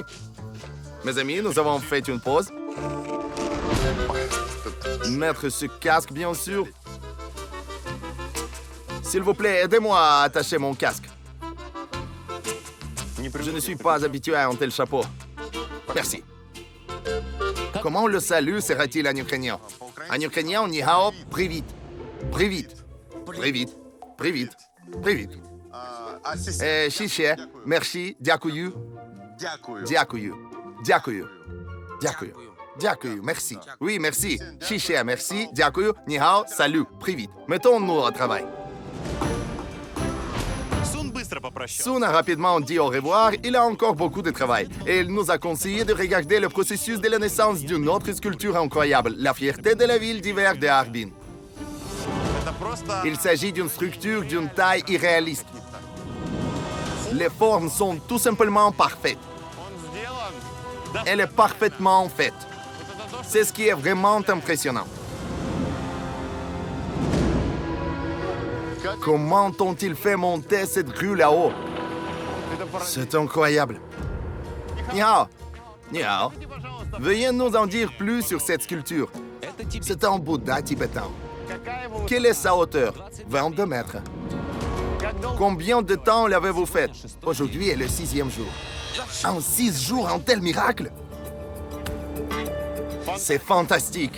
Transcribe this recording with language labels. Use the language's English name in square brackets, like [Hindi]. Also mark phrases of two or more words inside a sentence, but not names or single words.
[French] Mes amis, nous avons fait une pause. Mettre ce casque, bien sûr. S'il vous plaît, aidez-moi à attacher mon casque. Je ne suis pas habitué à un tel chapeau. Merci. Comment le salut sera-t-il en ukrainien? En ukrainien, [Chinese] ni hao, [Ukrainian] привіт. Привіт. Привіт. Привіт. Привіт. Шіше, merci, дякую. Дякую. Дякую. Дякую. Дякую, [French] merci. Oui, merci. Шіше, merci, [Ukrainian] дякую. [Chinese] Ni hao, [French] salut, привіт. Mettons-nous au travail. Sun a rapidement dit au revoir, il a encore beaucoup de travail. Et il nous a conseillé de regarder le processus de la naissance d'une autre sculpture incroyable, la fierté de la ville d'hiver de Harbin. Il s'agit d'une structure d'une taille irréaliste. Les formes sont tout simplement parfaites. Elle est parfaitement faite. C'est ce qui est vraiment impressionnant. Comment ont-ils fait monter cette grue là-haut? C'est incroyable. [Chinese] Ni hao. Ni hao. [French] Veuillez nous en dire plus sur cette sculpture. C'est un Bouddha tibétain. Quelle est sa hauteur? 22 mètres. Combien de temps l'avez-vous fait? Aujourd'hui est le 6e jour. En 6 jours, un tel miracle? C'est fantastique.